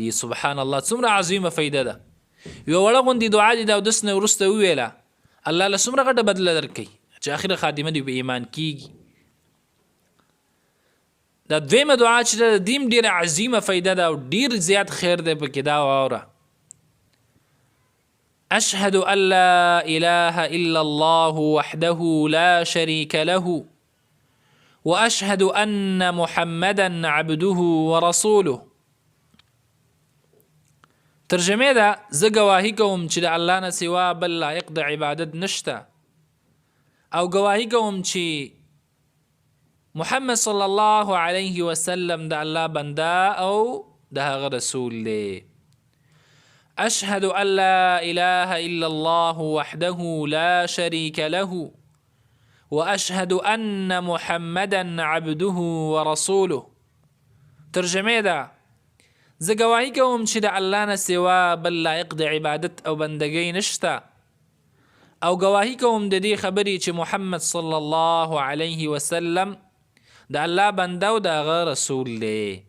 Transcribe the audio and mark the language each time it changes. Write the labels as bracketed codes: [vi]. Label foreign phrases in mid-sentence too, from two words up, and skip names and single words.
[ar] سبحان الله، [ps] څومره عظیمه فایده ده. یوه وړه غوندې دعا دې د اودس نه وروسته وویله، الله له څومره غټه بدله درکوي چې اخره خاتمه دې په ایمان کېږي. دا دویمه دعا چې ده د دې هم ډېره عظیمه فایده ده او ډېر زیات خیر دی پکې. دا واوره: [ar] أشهد أن لا إله إلا الله وحده لا شريك له وأشهد أن محمدا عبده ورسوله. [ps] ترجمه ده: زه ګواهي کوم چې د الله نه سوا بل لایق د عبادت نشته او ګواهي کوم چې محمد [ar] صلی الله علیه وسلم [ps] د الله بنده او د هغه رسول دی. [ar] أشهد أن لا إله إلا الله وحده لا شريك له وأشهد أن محمدا عبده ورسوله. [ps] ترجمه ده: زه ګواهي کوم چې د الله نه سوا بل لایق د عبادت او بندګۍ نشته او ګواهي کوم د دې خبرې چې محمد [ar] صلی الله علیه وسلم [ps] د الله بنده او د هغه رسول دی.